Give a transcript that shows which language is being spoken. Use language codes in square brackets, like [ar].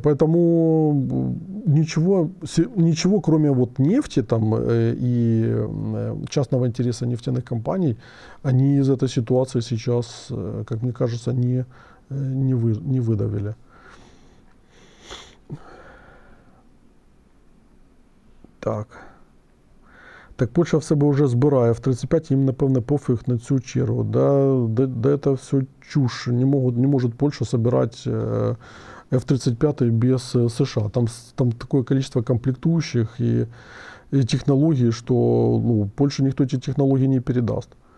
[ru] Поэтому ничего кроме нефти там, и частного интереса нефтяных компаний, они из этой ситуации сейчас, как мне кажется, не выдавили. [uk] Так Польща в себе вже збирає F-35, їм, напевне, пофіг на цю чергу. [ru] Да это все чушь. Не может Польша собирать F-35 без США. Там такое количество комплектующих и технологий, что Польше никто эти технологии не передаст.